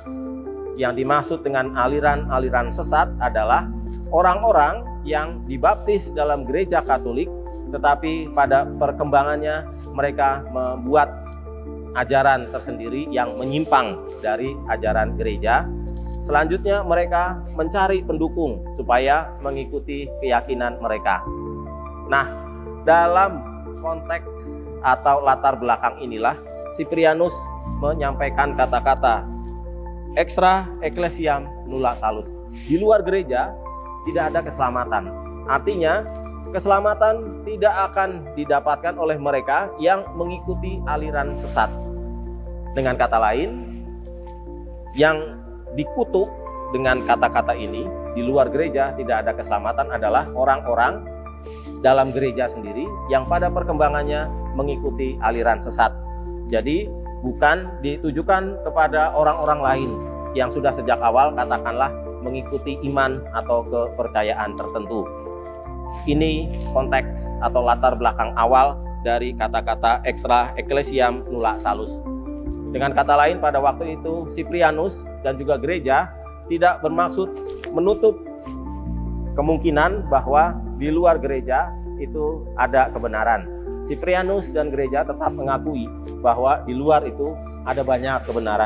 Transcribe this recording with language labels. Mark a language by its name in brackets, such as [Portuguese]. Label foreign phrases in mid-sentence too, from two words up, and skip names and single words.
[Indonesian] Yang dimaksud dengan aliran-aliran sesat adalah orang-orang yang dibaptis dalam gereja Katolik, tetapi pada perkembangannya mereka membuat ajaran tersendiri yang menyimpang dari ajaran gereja. Selanjutnya mereka mencari pendukung supaya mengikuti keyakinan mereka. Nah, dalam konteks atau latar belakang inilah Cyprianus menyampaikan kata-kata [Latin] extra ecclesiam nulla salus. [Indonesian] Di luar gereja tidak ada keselamatan. Artinya keselamatan tidak akan didapatkan oleh mereka yang mengikuti aliran sesat. Dengan kata lain, yang dikutuk dengan kata-kata ini di luar gereja tidak ada keselamatan adalah orang-orang dalam gereja sendiri yang pada perkembangannya mengikuti aliran sesat. Jadi bukan ditujukan kepada orang-orang lain yang sudah sejak awal katakanlah mengikuti iman atau kepercayaan tertentu. Ini konteks atau latar belakang awal dari kata-kata [Latin] extra ecclesiam nulla salus. [Indonesian] Dengan kata lain, pada waktu itu Cyprianus dan juga gereja tidak bermaksud menutup kemungkinan bahwa di luar gereja itu ada kebenaran. Cyprianus dan gereja tetap mengakui bahwa di luar itu ada banyak kebenaran.